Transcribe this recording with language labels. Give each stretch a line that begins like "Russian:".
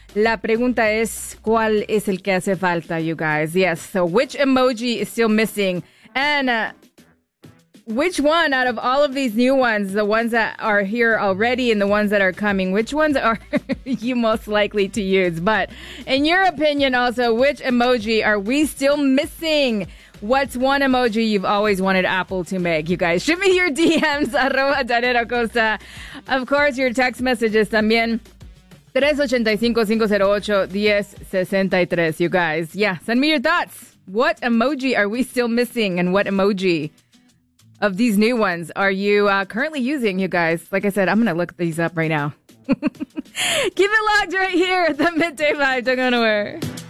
Spanish: La pregunta es, ¿cuál es el que hace falta,
English: you guys? Yes, so which emoji is still missing? And which one out of all of these new ones, the ones that are here already and the ones that are coming, which ones are you most likely to use? But in your opinion also, which emoji are we still missing? What's one emoji you've always wanted Apple to make, you guys? Shoot me your DMs,
Spanish: arroba
English: Danera Costa. Of course, your text messages
Spanish: también.
English: 385-508-1063, you guys. Yeah, send me your thoughts. What emoji are we still missing and what emoji of these new ones are you currently using, you guys? Like I said, I'm going to look these up right now. Keep it locked right here at the Midday Vibe. Don't go anywhere.